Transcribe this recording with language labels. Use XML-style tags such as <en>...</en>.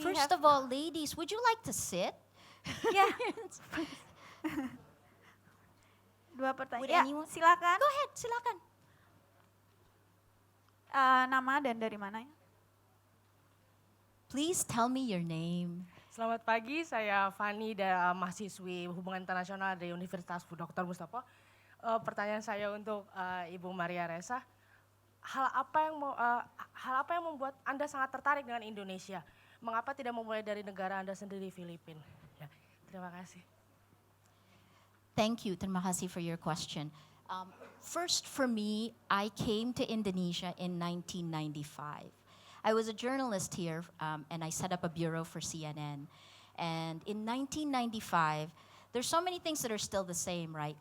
<en>First of all, ladies, would you like to sit? Yeah.</en> <id>Dua pertanyaan.</id> <en>Would Ya, anyone-</en> <id>silakan.</id> <en>Go ahead, silakan.</en> <id>Nama dan dari mana ya?</id> <en>Please tell me your name.</en> <id>Selamat pagi, saya Fani, mahasiswi Hubungan Internasional dari Universitas Dr. Mustafa. Pertanyaan saya untuk Ibu Maria Ressa, hal apa yang membuat Anda sangat tertarik dengan Indonesia? Mengapa tidak memulai dari negara Anda sendiri, Filipina? Ya, terima kasih.</id> <en>Thank you,</en> <id>terima kasih</id> <en>for your question. First, for me, I came to Indonesia in 1995. I was a journalist here, and I set up a bureau for CNN. And in 1995, there's so many things that are still the same, right?</en>